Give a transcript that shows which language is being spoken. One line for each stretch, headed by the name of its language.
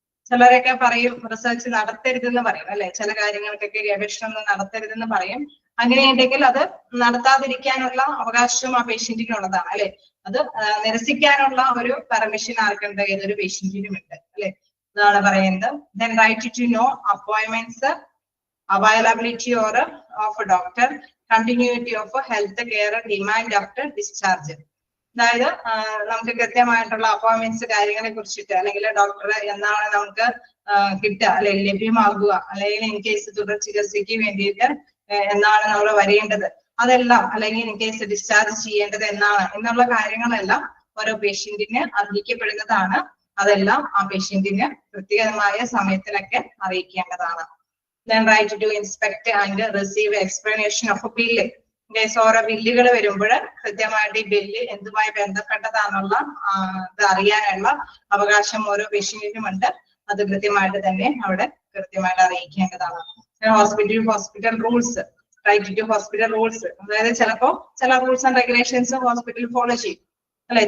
Malayalam: ചിലരൊക്കെ പറയും റിസർച്ച് നടത്തരുതെന്ന് പറയും അല്ലെ, ചില കാര്യങ്ങൾക്കൊക്കെ ഗവേഷണം നടത്തരുതെന്ന് പറയും. അങ്ങനെയുണ്ടെങ്കിൽ അത് നടത്താതിരിക്കാനുള്ള അവകാശം ആ പേഷ്യന്റിനുള്ളതാണ് അല്ലെ. അത് നിരസിക്കാനുള്ള ഒരു പെർമിഷൻ ആർക്കുണ്ട്, ഏതൊരു പേഷ്യന്റിനും ഉണ്ട് അല്ലെ. ഇതാണ് പറയുന്നത്.
English: Then right to know appointments, availability or of doctor, continuity of health care demand after discharge.
Malayalam: അതായത് നമുക്ക് കൃത്യമായിട്ടുള്ള അപ്പോയിന്റ്മെന്റ്സ് കാര്യങ്ങളെ കുറിച്ചിട്ട് അല്ലെങ്കിൽ ഡോക്ടറെ എന്നാണ് നമുക്ക് കിട്ടുക അല്ലെ ലഭ്യമാകുക, അല്ലെങ്കിൽ
English: in case
Malayalam: തുടർ ചികിത്സയ്ക്ക് വേണ്ടിയിട്ട് എന്നാണ് നമ്മൾ വരേണ്ടത് അതെല്ലാം, അല്ലെങ്കിൽ ഇൻ കേസ് ഡിസ്ചാർജ് ചെയ്യേണ്ടത് എന്നാണ് എന്നുള്ള കാര്യങ്ങളെല്ലാം ഓരോ പേഷ്യന്റിന് അറിയിക്കപ്പെടുന്നതാണ്. അതെല്ലാം ആ പേഷ്യന്റിന് കൃത്യമായ സമയത്തിലൊക്കെ അറിയിക്കേണ്ടതാണ്.
English: Then right to inspect and receive explanation of a bill.
Malayalam: ഓരോ ബില്ലുകൾ വരുമ്പോൾ കൃത്യമായിട്ട് ഈ ബില്ല് എന്തുമായി ബന്ധപ്പെട്ടതാണുള്ള ഇത് അറിയാനുള്ള അവകാശം ഓരോ പേഷ്യന്റിനുമുണ്ട്. അത് കൃത്യമായിട്ട് തന്നെ അവിടെ കൃത്യമായിട്ട് അറിയിക്കേണ്ടതാണ്. Hospital rules,
English: right to hospital rules,
Malayalam: അതായത് ചിലപ്പോ ചില rules and regulations hospital follow ചെയ്യും അല്ലെ.